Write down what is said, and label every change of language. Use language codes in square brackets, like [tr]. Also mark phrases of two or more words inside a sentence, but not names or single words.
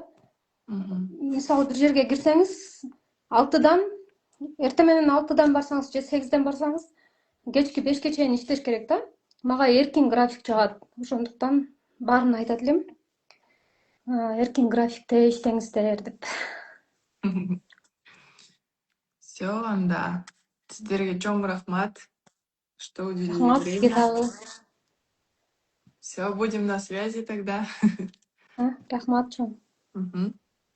[ky] Мисалы бир жерге кирсеңиз, 6-дан, эртең менен 6-дан барсаңыз же 8-ден барсаңыз, кечки 5-ке чейин иштеш керек да. Мага эркин график жагат. Ошондуктан баарына айтат элем, эркин графикте иштеңиздер деп. Все, анда. Сиздерге чоң рахмат, [ru] что уделили [ky] Рахмат сизге [ru] время. [ky] дагы. [ru] Все, будем на связи тогда. [ky] Рахмат чоң.